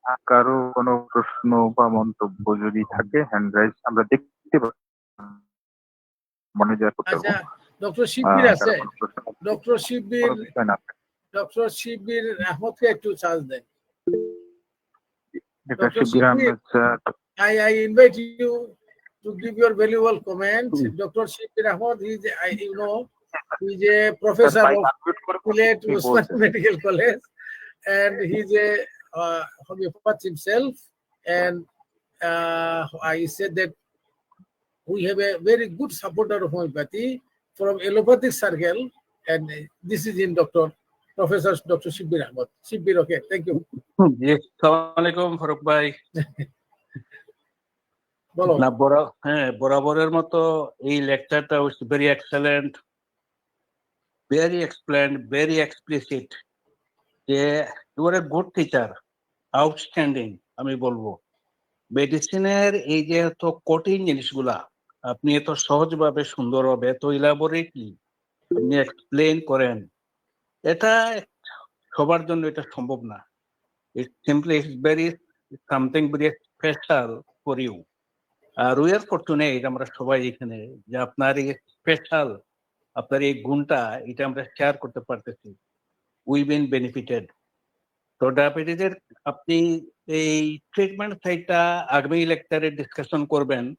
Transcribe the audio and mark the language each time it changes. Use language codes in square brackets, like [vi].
[bn] কারো কোনো প্রশ্ন বা মন্তব্য যদি থাকে হ্যান্ড রাইজ আমরা দেখতে পাবো, মনে যা করতে আচ্ছা, পারবো। ডক্টর শিবির আছে, ডক্টর শিবির, কোনো বিষয় না। ডক্টর শিবির আহমদকে একটু চার্জ দেন। এটা [en] Dr. [bn] Shibir Ahmed sir. [en] I invite you to give your valuable comment. Dr. Shibir Ahmad, he is a professor of Sylhet Osmani Medical College, and he's a homeopath himself. And I said that we have a very good supporter of homeopathy from allopathic circle, and this is in Professor Dr. Shibir Ahmad. Shibir, okay, thank you. [bn] জি, আসসালামু আলাইকুম ফারুক ভাই। না বরাবরের মতো এই লেকচারটা [en] Very excellent, very explained, very explicit. যে you are a good teacher, outstanding [bn] আমি বলবো। মেডিসিনের এই যে এত কঠিন জিনিসগুলা আপনি এত সহজভাবে, সুন্দরভাবে, এত ইলাবোরেটলি আপনি এক্সপ্লেন করেন, এটা সবার জন্য এটা সম্ভব না। [en] It simply is something very special for you. We are fortunate [bn] আমরা সবাই এখানে যে আপনার এই স্পেশাল, আপনার এই গুণটা এটা আমরা শেয়ার করতে পারতেছি। [en] We been benefited. [bn] তো ডায়াবেটিসের আপনি এই ট্রিটমেন্ট সাইডটা আগামী লেকচারে ডিসকাশন করবেন।